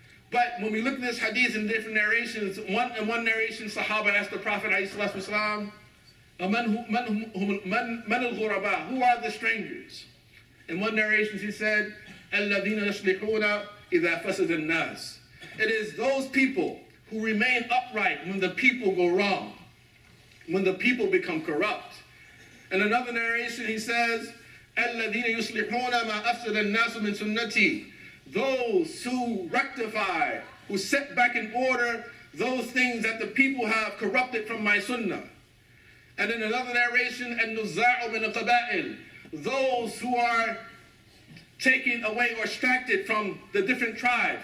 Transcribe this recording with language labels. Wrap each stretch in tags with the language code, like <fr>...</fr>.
<en>But when we look at this hadith in different narrations, in one narration, Sahaba asked the Prophet, ﷺ, Man al-ghuraba, who are the strangers? In one narration, he said,</en> <ar>الَّذِينَ يَصْلِحُونَ إِذَا فَسَدَ النَّاسِ.</ar> <en>It is those people who remain upright when the people go wrong, when the people become corrupt. In another narration, he says,</en> <ar>الَّذِينَ يُصْلِحُونَ مَا أَفْسَدَ النَّاسُ مِنْ سُنَّتِي.</ar> <en>Those who rectify, who set back in order those things that the people have corrupted from my sunnah. And in another narration,</en> <ar>النُّزَاعُ مِنَ الْقَبَائِلِ.</ar> <en>Those who are taken away or extracted from the different tribes.</en>